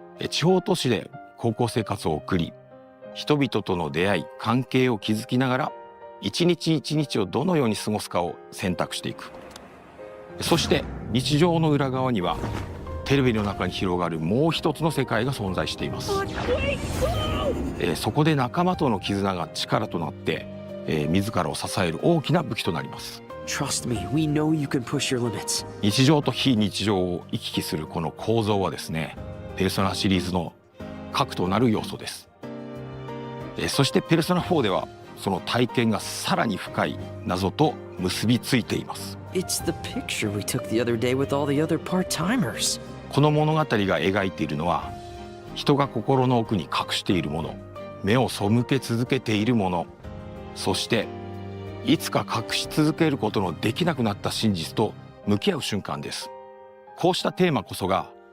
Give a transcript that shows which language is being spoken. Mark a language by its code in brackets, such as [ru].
[ja] 地方都市で高校生活を送り、人々との出会い、関係を築きながら一日一日をどのように過ごすかを選択していく。そして日常の裏側にはテレビの中に広がるもう一つの世界が存在しています。そこで仲間との絆が力となって、自らを支える大きな武器となります。 [en] Trust me, we know you can push your limits. [ja] 日常と非日常を行き来するこの構造はですね、ペルソナシリーズの核となる要素です。そしてペルソナ4ではその体験がさらに深い謎と結びついています。 [en] It's the picture we took the other day with all the other part-timers. [ja] この物語が描いているのは人が心の奥に隠しているもの、目を背け続けているもの、そしていつか隠し続けることのできなくなった真実と向き合う瞬間です。こうしたテーマこそが